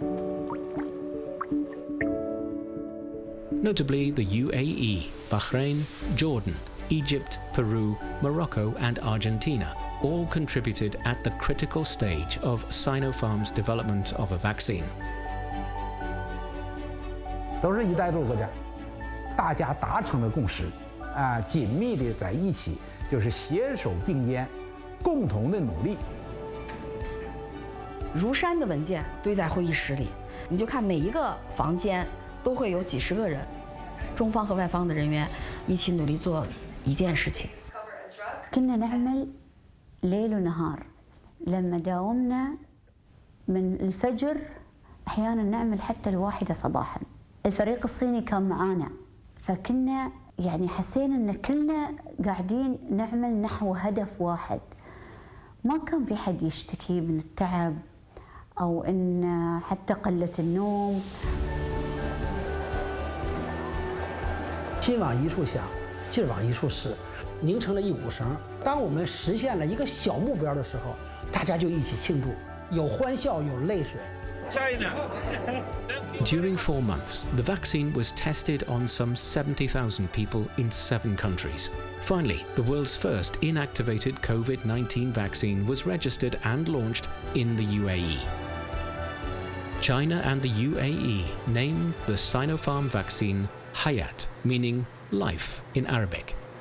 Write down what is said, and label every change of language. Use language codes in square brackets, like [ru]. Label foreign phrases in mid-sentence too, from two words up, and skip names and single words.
[en] Notably, the UAE, Bahrain, Jordan, Egypt, Peru, Morocco and Argentina all contributed at the critical stage of Sinopharm's development of a vaccine. [zh] 都是一带一路国家，大家达成了共识，紧密的在一起，就是携手并肩，共同的努力。如山的文件堆在会议室里，你就看每一个房间都会有几十个人，中方和外方的人员一起努力做一件事情。 [ar] كنا نعمل ليل ونهار، لما داومنا من الفجر أحيانا نعمل حتى 1 صباحا. الفريق الصيني كان معانا، فكنا يعني حسينا ان كلنا قاعدين نعمل نحو هدف واحد. ما كان في حد يشتكي من التعب او ان حتى قلة النوم. [zh] 心往一处想，劲往一处使，拧成了一股绳。当我们实现了一个小目标的时候，大家就一起庆祝，有欢笑，有泪水。 [en] During 4 months, the vaccine was tested on some 70,000 people in 7 countries. Finally, the world's first inactivated COVID-19 vaccine was registered and launched in the UAE. China and the UAE named the Sinopharm vaccine Hayat, meaning life in Arabic.